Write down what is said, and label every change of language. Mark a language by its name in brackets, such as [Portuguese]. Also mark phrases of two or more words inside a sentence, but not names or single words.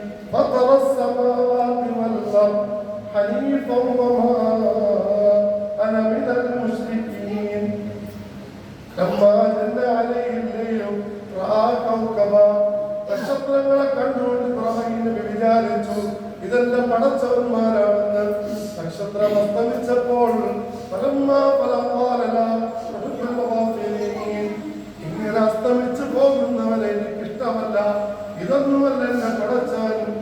[Arabic] فطر السماوات والأرض حنيفا وما أنا من المشركين لما جن عليه الليل رأى كوكبا [Malayalam] നക്ഷത്രങ്ങളെ കണ്ടുകൊണ്ട് ഇബ്രാഹിം നബി വിചാരിച്ചു ഇതെല്ലാം പടച്ചവന്മാരാണെന്ന്. നക്ഷത്രം അസ്തമിച്ചപ്പോൾ ഇങ്ങനെ അസ്തമിച്ചു പോകുന്നവരെ എനിക്ക് ഇഷ്ടമല്ല, ഇതൊന്നുമല്ല എന്നെ പടച്ചവൻ.